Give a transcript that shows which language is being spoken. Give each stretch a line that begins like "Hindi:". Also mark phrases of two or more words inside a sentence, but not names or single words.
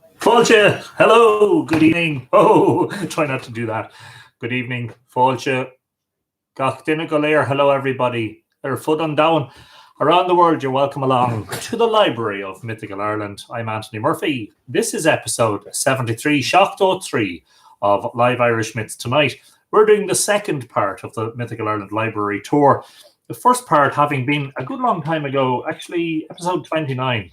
Irish: Fáilte,
English: hello, good evening. Oh, try not to do that. Good evening,
Irish: Fáilte. Gach duine go léir.
English: Hello, everybody.
Irish: Ar fud an down.
English: Around the world, you're welcome along to the Library of Mythical Ireland. I'm Anthony Murphy. This is episode 73, Seachtain 3 of Live Irish Myths Tonight. We're doing the second part of the Mythical Ireland Library tour. The first part having been a good long time ago, actually episode 29.